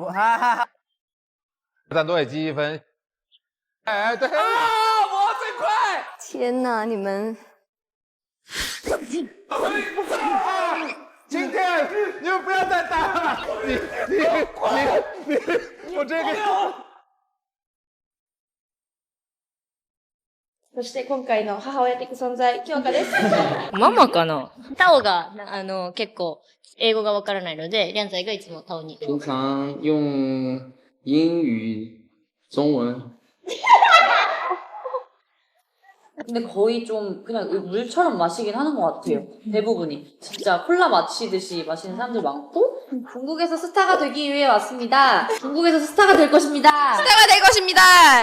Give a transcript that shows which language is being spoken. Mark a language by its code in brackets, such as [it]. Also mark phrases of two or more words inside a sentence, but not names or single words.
[zh] 赞多也记1分。哎，对。我最快！天哪，你们！今天你们不要再打了！你，我这个。 [ja] そして今回の母親的存在、京香です。ママかな？タオが結構英語がわからないので、亮仔がいつもタオに。 [zh] 平常用英语、中文。 [ko] 근데 거의 좀 그냥 물처럼 마시긴 하는 것 같아요. 대부분이. 진짜 콜라 마시듯이 마시는 사람들 많고. 중국에서 스타가 되기 위해 왔습니다. 중국에서 스타가 될 것입니다. 스타가 될 것입니다.